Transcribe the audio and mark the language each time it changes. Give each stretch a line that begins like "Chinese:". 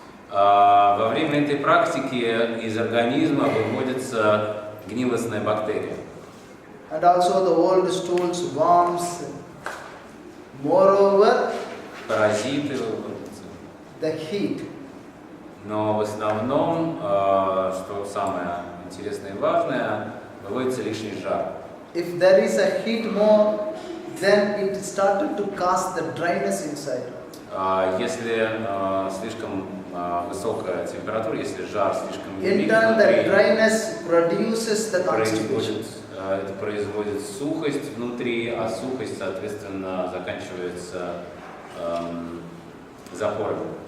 Russian: Во время этой практики из организма выводится гнилостная бактерия.
English: And also the old stools, worms. Moreover,
Russian: Паразиты выводятся.
English: the heat.
Russian: Но в основном, что самое интересное и важное, выводится лишний жар.
English: If there is a heat more, then it started to cause the dryness inside.
Russian: Если слишком высокая температура, если жар слишком
English: In
Russian: велик
English: turn, the
Russian: внутри,
English: dryness produces the constipation.
Russian: это производит сухость внутри, а сухость, соответственно, заканчивается запорами.